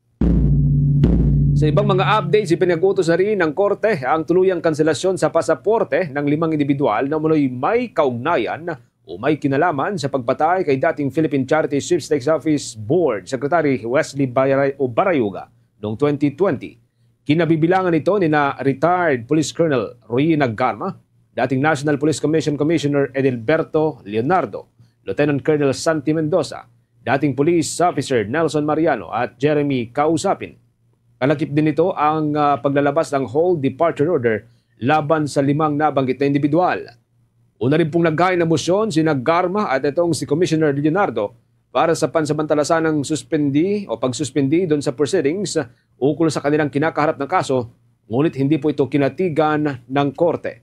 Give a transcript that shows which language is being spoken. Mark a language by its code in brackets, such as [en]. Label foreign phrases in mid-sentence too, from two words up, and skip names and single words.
[tl] Sa ibang mga updates, ipinag-utos na rin ng Korte ang tuluyang kanselasyon sa pasaporte ng 5 individual na umunoy may kaugnayan o may kinalaman sa pagpatay kay dating Philippine Charity Sweepstakes Office Board Secretary Wesley Barayuga noong 2020. Kinabibilangan ito ni na retired Police Colonel Royina Garma, dating National Police Commission Commissioner Edilberto Leonardo, Lieutenant Colonel Santi Mendoza, dating Police Officer Nelson Mariano at Jeremy Kausapin. Kalakip din ito ang paglalabas ng hold departure order laban sa 5 nabanggit na individual. Una rin pong naghain ng motion si Garma at itong si Commissioner Leonardo para sa pansamantalasan ng pagsuspendi doon sa proceedings ukol sa kanilang kinakaharap ng kaso, ngunit hindi po ito kinatigan ng korte.